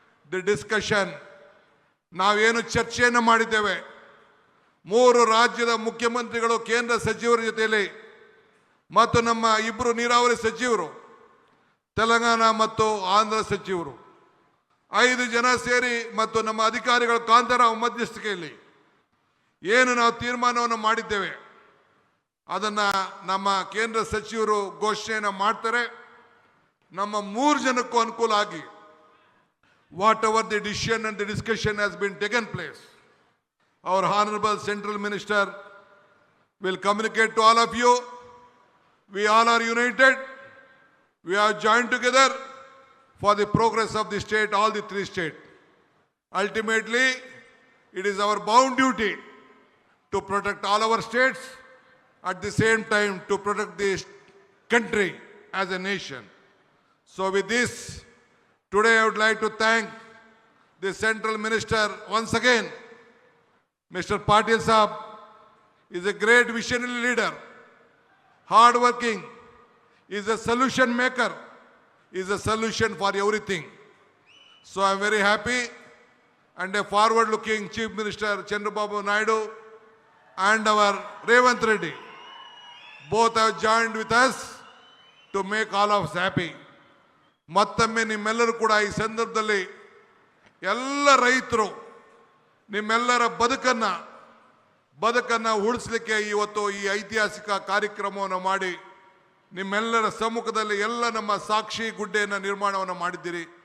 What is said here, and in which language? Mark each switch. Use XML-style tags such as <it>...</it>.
<kn>The discussion, ನಾವೇನು ಚರ್ಚೆಯನ್ನು ಮಾಡಿದ್ದೇವೆ, 3 ರಾಜ್ಯದ ಮುಖ್ಯಮಂತ್ರಿಗಳು, ಕೇಂದ್ರ ಸಚಿವರ ಜೊತೆಯಲ್ಲಿ ಮತ್ತು ನಮ್ಮ 2 ನೀರಾವರಿ ಸಚಿವರು, ತೆಲಂಗಾಣ ಮತ್ತು ಆಂಧ್ರ ಸಚಿವರು, 5 ಜನ ಸೇರಿ ಮತ್ತು ನಮ್ಮ ಅಧಿಕಾರಿಗಳ ಕಾಂತಾರಾವ್ ಮಧ್ಯಸ್ಥಿಕೆಯಲ್ಲಿ ಏನು ನಾವು ತೀರ್ಮಾನವನ್ನು ಮಾಡಿದ್ದೇವೆ ಅದನ್ನು ನಮ್ಮ ಕೇಂದ್ರ ಸಚಿವರು ಘೋಷಣೆಯನ್ನು ಮಾಡ್ತಾರೆ. ನಮ್ಮ 3 ಜನಕ್ಕೂ ಅನುಕೂಲ ಆಗಿ</kn> <en>Whatever the decision and the discussion has been taken place, our honorable central minister will communicate to all of you. We all are united. We have joined together for the progress of the state, all the three states. Ultimately, it is our bound duty to protect all our states, at the same time to protect this country as a nation. So with this, today I would like to thank the Central Minister once again. Mr. Patil Saab is a great visionary leader, hard-working, is a solution maker, is a solution for everything. So I am very happy, and a forward-looking Chief Minister Chandrababu Naidu and our Revanth Reddy both have joined with us to make all of us happy.</en> <kn>ಮತ್ತೊಮ್ಮೆ ನಿಮ್ಮೆಲ್ಲರೂ ಕೂಡ ಈ ಸಂದರ್ಭದಲ್ಲಿ ಎಲ್ಲ ರೈತರು ನಿಮ್ಮೆಲ್ಲರ ಬದುಕನ್ನು ಉಳಿಸಲಿಕ್ಕೆ ಇವತ್ತು ಈ ಐತಿಹಾಸಿಕ ಕಾರ್ಯಕ್ರಮವನ್ನು ಮಾಡಿ ನಿಮ್ಮೆಲ್ಲರ ಸಮ್ಮುಖದಲ್ಲಿ ಎಲ್ಲ ನಮ್ಮ ಸಾಕ್ಷಿ ಗುಡ್ಡೆಯನ್ನು ನಿರ್ಮಾಣವನ್ನು ಮಾಡಿದ್ದೀರಿ.</kn>